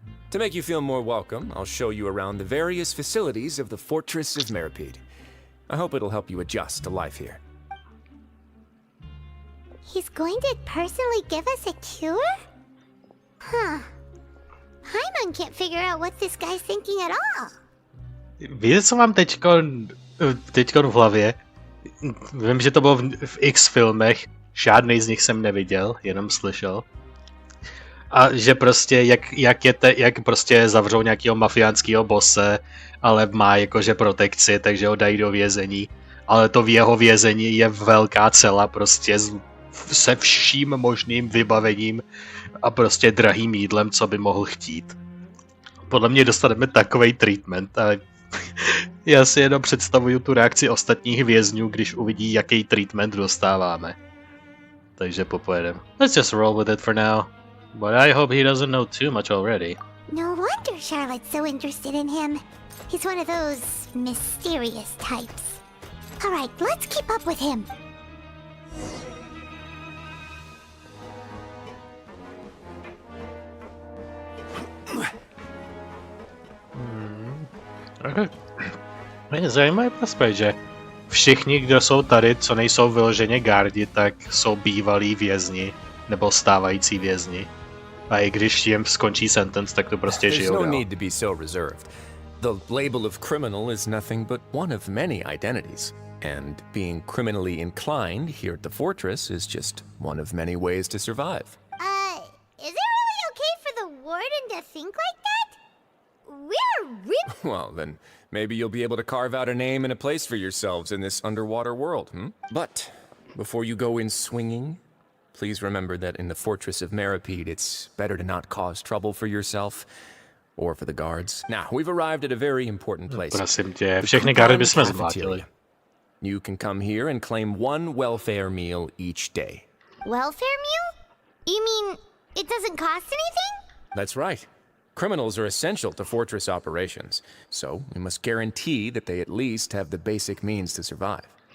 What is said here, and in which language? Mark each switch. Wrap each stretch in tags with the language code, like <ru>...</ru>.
<en>To make you feel more welcome, I'll show you around the various facilities of the Fortress of Meripede. I hope it'll help you adjust to life here. He's going to personally give us a cure? Huh. Paimon can't figure out what this guy's thinking at all.</en> <cs>Víte, co mám teďkon v hlavě? Vím, že to bylo v X filmech, žádnej z nich jsem neviděl, jenom slyšel. A že prostě, jak prostě zavřou nějakého mafiánského bose, ale má jakože protekci, takže ho dají do vězení. Ale to v jeho vězení je velká cela prostě se vším možným vybavením a prostě drahým jídlem, co by mohl chtít. Podle mě dostaneme takovej treatment, ale já si jenom představuju tu reakci ostatních vězňů, když uvidí, jaký treatment dostáváme. Takže popojedem.</cs> <en>Let's just roll with it for now. But I hope he doesn't know too much already. No wonder Charlotte's so interested in him. He's one of those mysterious types. Alright, let's keep up with him.</en> <cs>Je zajímavý aspekt, že všichni, kdo jsou tady, co nejsou vyloženě gardi, tak jsou bývalí vězni, nebo stávající vězni. A i když jim skončí sentence, tak to prostě žijou dál.</cs> <en>There's no need to be so reserved. The label of criminal is nothing but one of many identities. And being criminally inclined here at the fortress is just one of many ways to survive. Is it really okay for the warden to think like that? We're really... Well, then maybe you'll be able to carve out a name and a place for yourselves in this underwater world, But before you go in swinging, please remember that in the fortress of Meripede, it's better to not cause trouble for yourself or for the guards. Now, we've arrived at a very important place.</en> <cs>Prosím tě, všechny gardy bychom zvládli.</cs> <en>You can come here and claim one welfare meal each day. Welfare meal? You mean it doesn't cost anything? That's right. Criminals are essential to fortress operations, so we must guarantee that they at least have the basic means to survive.</en>